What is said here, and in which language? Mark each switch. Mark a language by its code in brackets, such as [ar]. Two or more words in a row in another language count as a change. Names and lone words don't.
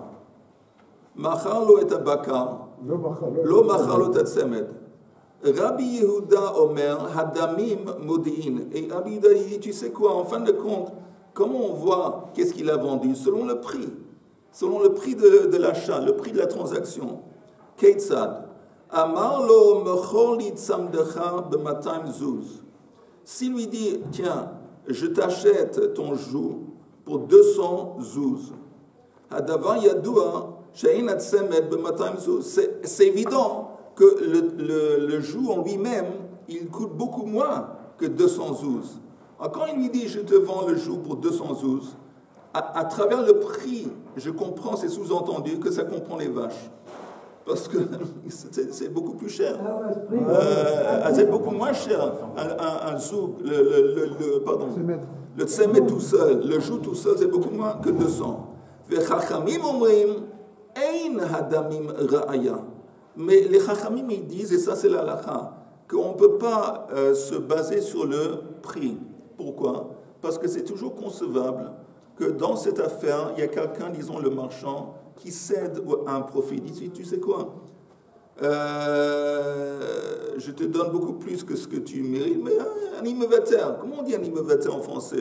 [he] מכר לו את הבקר לא מכר לו את הצמד. רבי יהודה אומר הדמים מודיעין. [fr] Et Rabbi Yehuda dit, tu sais quoi, en fin de compte, comment on voit qu'est-ce qu'il a vendu? Selon le prix de l'achat, le prix de la transaction. [he] כיצד. אמר לו מכור לי צמדך במאתים זוז. [fr] S'il lui dit, tiens, je t'achète ton joug pour 200 zouz. [he] הדבר ידוע שאין הצמד במאתים זוז. [fr] C'est évident que le joug en lui-même, il coûte beaucoup moins que 200 zouz. Alors quand il lui dit, je te vends le joug pour 200 zouz, à travers le prix, je comprends, c'est sous-entendu que ça comprend les vaches. Parce que c'est beaucoup plus cher. C'est beaucoup moins cher. Un zoug, le tsemet tout seul, le joug tout seul, c'est beaucoup moins que 200. [he] וחכמים אומרים אין הדמים ראיה. [fr] Mais les chachamim, ils disent, et ça c'est la halakha, qu'on ne peut pas se baser sur le prix. Pourquoi? Parce que c'est toujours concevable que dans cette affaire, il y a quelqu'un, disons le marchand, qui cède à un profit. Il dit, tu sais quoi, je te donne beaucoup plus que ce que tu mérites, mais un immevater, comment on dit un immevater en français?